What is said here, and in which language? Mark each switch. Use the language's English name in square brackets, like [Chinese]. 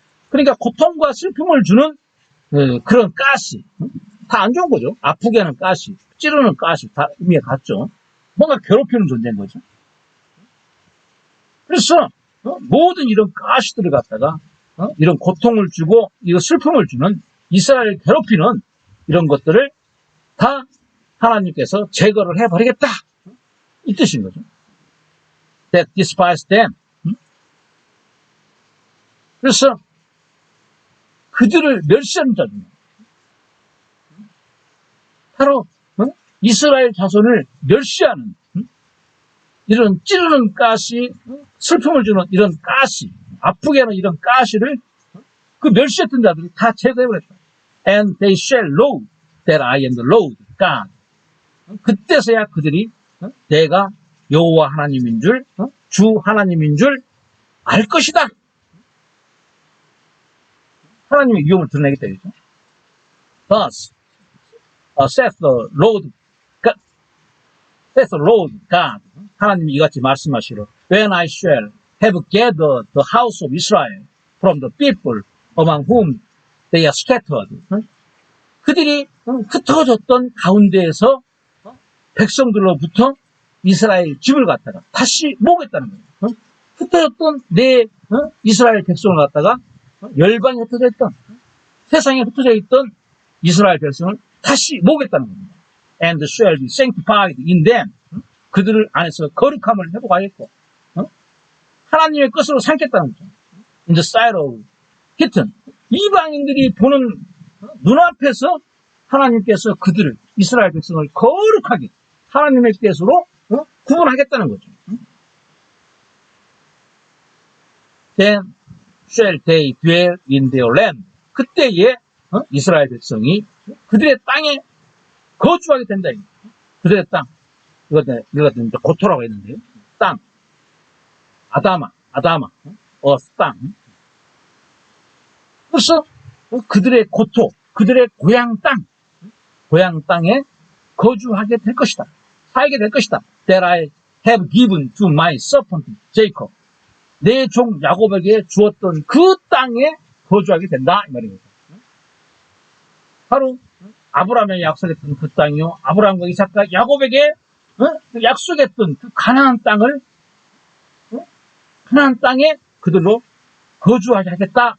[Korean] 그러니까 고통과 슬픔을 주는 그런 가시, 다 안 좋은 거죠. 아프게 하는 가시, 찌르는 가시, 다 의미가 같죠. 뭔가 괴롭히는 존재인 거죠. 그래서 모든 이런 가시들을 갖다가 이런 고통을 주고 이거 슬픔을 주는 이스라엘을 괴롭히는 이런 것들을 다 하나님께서 제거를 해버리겠다. 이 뜻인 거죠. [English] That despise them. [Korean] 그래서 그들을 멸시하는 자입니다. 바로 이스라엘 자손을 멸시하는 이런 찌르는 가시, 슬픔을 주는 이런 가시, 아프게 하는 이런 가시를 그 멸시했던 자들이 다 제거해버렸다. [English] And they shall know that I am the Lord God. [Korean] 그때서야 그들이 내가 여호와 하나님인 줄, 주 하나님인 줄 알 것이다. 하나님의 위엄을 드러내기 때문이죠. [English] Thus, saith the Lord God. [Korean] 하나님이 이같이 말씀하시로 [English] When I shall have gathered the house of Israel from the people among whom they are scattered. [Korean] 그들이 흩어졌던 가운데에서 백성들로부터 이스라엘 집을 갖다가 다시 모으겠다는 거예요. 흩어졌던 내 이스라엘 백성을 갖다가 열방에 흩어져 있던 세상에 흩어져 있던 이스라엘 백성을 다시 모으겠다는 겁니다. [English] And shall be sanctified in them. [Korean] 그들을 안에서 거룩함을 회복하겠고 하나님의 것으로 삼겠다는 거죠. [English] In the sight of heathen. [Korean] 이방인들이 보는 눈앞에서 하나님께서 그들을 이스라엘 백성을 거룩하게 하나님의 것으로 구분하겠다는 거죠. [English] Then shall they dwell in their land. [Korean] 그때에 이스라엘 백성이 그들의 땅에 거주하게 된다. 그들의 땅. 이거는 이제 고토라고 했는데요. 땅. 아다마. 땅. 그래서 그들의 고토, 그들의 고향 땅에 거주하게 될 것이다. 살게 될 것이다. [English] That I have given to my servant Jacob. [Korean] 내 종 야곱에게 주었던 그 땅에 거주하게 된다. 이 말입니다. 바로 아브라함에게 약속했던 그 땅이요. 아브라함과 이삭과 야곱에게 약속했던 그 가나안 땅을 가나안 땅에 그들로 거주하게 하겠다.